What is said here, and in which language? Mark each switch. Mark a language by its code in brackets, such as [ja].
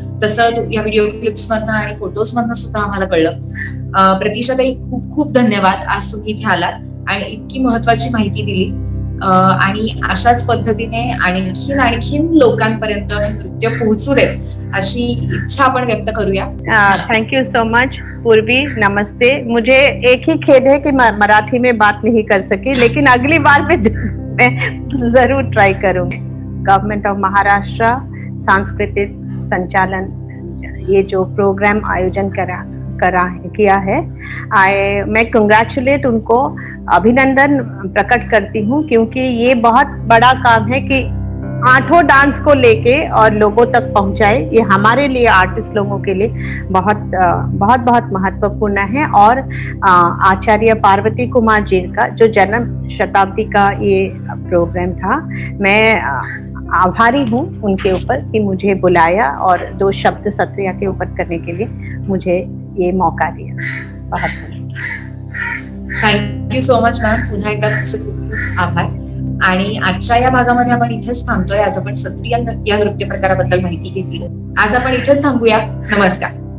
[mr] तसं या video clips मधनं आणि फोटोज मधनं सुद्धा आम्हाला कळलं. प्रतीक्षाताई, खूप खूप धन्यवाद. आज तुम्ही इथे आलात आणि इतकी महत्वाची माहिती दिली आणि अशाच पद्धतीने आणखीन लोकांपर्यंत नृत्य पोहोचू देत अशी इच्छा आपण व्यक्त करूया. [en] Thank you so much Purvi. नमस्ते. [hi] मुझे एक ही खेद है कि मराठी में बात नहीं कर सकी, लेकिन अगली बार मैं जरूर ट्राई करूंगी. गवर्नमेंट ऑफ महाराष्ट्र सांस्कृतिक संचालन ये जो प्रोग्राम आयोजन किया है, मैं कंग्रेचुलेट उनको, अभिनंदन प्रकट करती हूँ, क्योंकि ये बहुत बड़ा काम है कि 8 डांस को लेके और लोगों तक पहुंचाए. ये हमारे लिए आर्टिस्ट लोगों के लिए बहुत महत्वपूर्ण है. और आचार्य पार्वती कुमार जी का जो जन्म शताब्दी का ये प्रोग्राम था, मैं आभारी हूँ उनके ऊपर कि मुझे बुलाया और 2 शब्द सत्रिया के ऊपर करने के लिए मुझे ये मौका दिया. बहुत [en] Thank you so much ma'am. [mr] पुन्हा एकदा तुमचे खूप खूप आभार. आणि आजच्या या भागामध्ये आपण इथेच थांबतोय. आज आपण सत्रिया या नृत्य प्रकाराबद्दल माहिती घेतली. आज आपण इथेच थांबूया. नमस्कार.